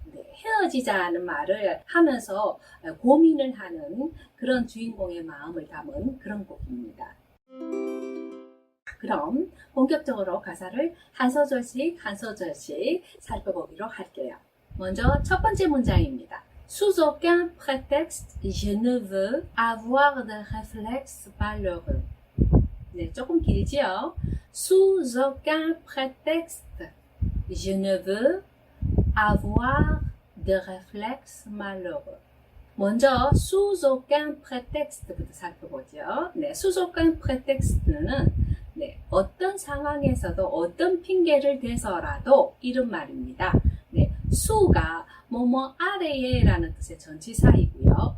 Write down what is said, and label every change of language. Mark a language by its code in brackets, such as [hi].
[ko] 네, 헤어지자는 말을 하면서 고민을 하는 그런 주인공의 마음을 담은 그런 곡입니다. 그럼 본격적으로 가사를 한 소절씩 살펴보기로 할게요. 먼저 첫 번째 문장입니다. [fr] Sous aucun prétexte, je ne veux avoir de réflexes malheureux. [ko] 네, 조금 길지요? [fr] Sous aucun prétexte, je ne veux avoir de réflexes malheureux. [ko] 먼저 [fr] sous aucun prétexte [ko] 부터 살펴보죠. 네, [fr] sous aucun prétexte [ko] 는 네, 어떤 상황에서도 어떤 핑계를 대서라도 이런 말입니다. 네, 수가 뭐뭐 아래에 라는 뜻의 전치사이고요.